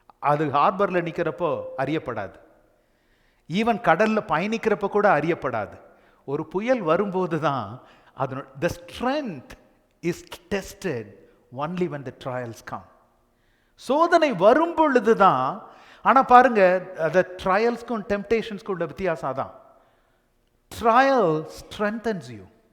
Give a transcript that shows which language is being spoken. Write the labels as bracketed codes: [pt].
[ta] அது ஹார்பர்ல நிற்கிறப்போ அறியப்படாது, ஈவன் கடல்ல பயணிக்கிறப்ப கூட அறியப்படாது. ஒரு புயல் வரும்போது தான் அதனோட [en] the strength is tested only when the trials come. [ta] சோதனை வரும் பொழுது தான். ஆனா பாருங்க, அந்த ட்ரையல்ஸ்க்கும் டெம்டேஷன்ஸ்க்கும் உள்ள வித்தியாசம் தான். [en] Trial strengthens you.